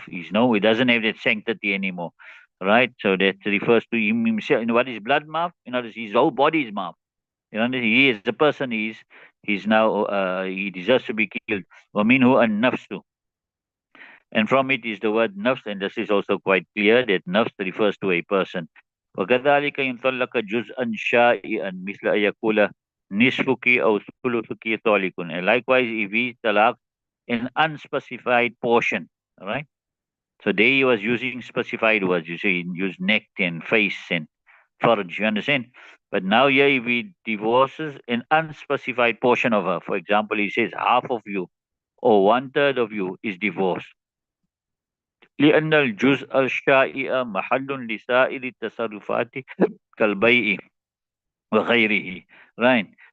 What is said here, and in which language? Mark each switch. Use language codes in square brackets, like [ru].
[en] He doesn't have that sanctity anymore, right? So that refers to him himself. You know what is blood maaf? In other words, his whole body is maaf. You know, he is the person. He's now he deserves to be killed. [ar] وَمِنْهُ النَّفْسُ. [en] And from it is the word nafs, and this is also quite clear that nafs refers to a person. [ar] وكذلك إن طلق جزءا شائعا مثل أن يقول نصفك أو ثلثك طالق. [en] And likewise, if he talaq an unspecified portion, right? So there he was using specified words. You say he used neck and face and farj, you understand? But now here if he divorces an unspecified portion of her, for example, he says half of you or one third of you is divorced. [ar] لأن الجزء الشائع محل لسائر التصرفات كالبيع وغيره, right?